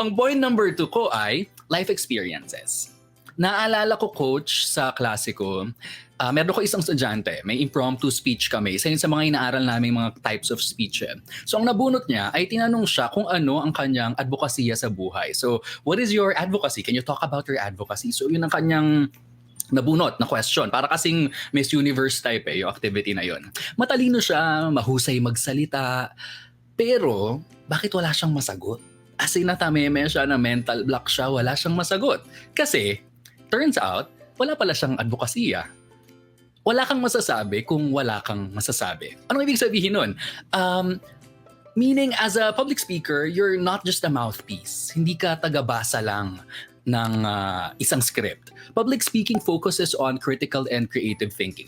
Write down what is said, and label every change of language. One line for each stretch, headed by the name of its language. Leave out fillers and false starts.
Filipino: Ang point number 2 ko ay life experiences. Naalala ko, coach, sa klase ko, meron ko isang estudyante, may impromptu speech kami. Isa yun sa mga inaaral namin mga types of speech. So ang nabunot niya ay tinanong siya kung ano ang kanyang advokasya sa buhay.
English: So what is your advocacy? Can you talk about your advocacy?
Filipino: So yun ang kanyang nabunot na question. Para kasing Miss Universe type yung activity na yun. Matalino siya, mahusay magsalita, pero bakit wala siyang masagot? As in natameme siya na mental block siya, wala siyang masagot. Kasi,
English: turns out,
Filipino: wala pala siyang advokasya. Wala kang masasabi kung wala kang masasabi. Anong ibig sabihin nun?
English: Meaning, as a public speaker, you're not just a mouthpiece.
Filipino: Hindi ka tagabasa lang ng isang script.
English: Public speaking focuses on critical and creative thinking.